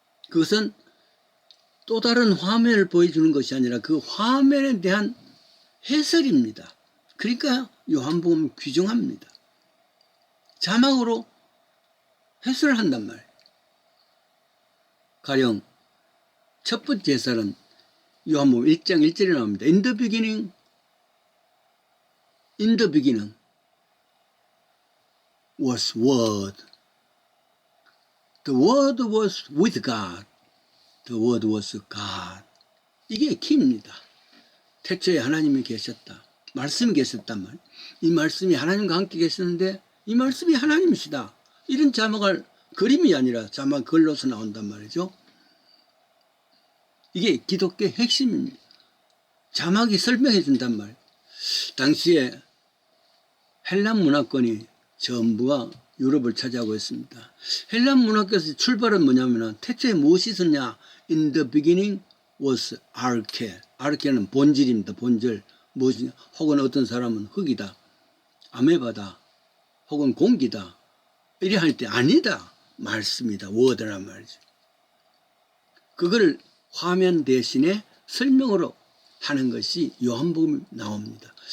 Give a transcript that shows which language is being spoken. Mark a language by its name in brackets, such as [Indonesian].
[Korean] 그것은 또 다른 화면을 보여주는 것이 아니라 그 화면에 대한 해설입니다. 그러니까 요한복음은 귀중합니다. 자막으로 해설을 한단 말이에요. 가령 첫 번째 해설은 요한복음 1장 1절에 나옵니다. [English] In the beginning was Word. The Word was with God. The Word was God. [Korean] 이게 키입니다. 태초에 하나님이 계셨다. 말씀이 계셨단 말이에요. 이 말씀이 하나님과 함께 계셨는데 이 말씀이 하나님이시다. 이런 자막을 그림이 아니라 자막 글로서 나온단 말이죠. 이게 기독교의 핵심입니다. 자막이 설명해 준단 말이에요. 당시에 헬란 문화권이 전부가 유럽을 차지하고 있습니다. 헬란 문화권에서 출발은 뭐냐면 태초에 무엇이 있었냐? [English] In the beginning was arche. [Korean] arche는 본질입니다. 본질. 무엇이냐? 혹은 어떤 사람은 흙이다. 아메바다. 혹은 공기다. 이래 할 때 아니다. 말씀이다. 워드란 말이죠. 그걸 화면 대신에 설명으로 하는 것이 요한복음에 나옵니다.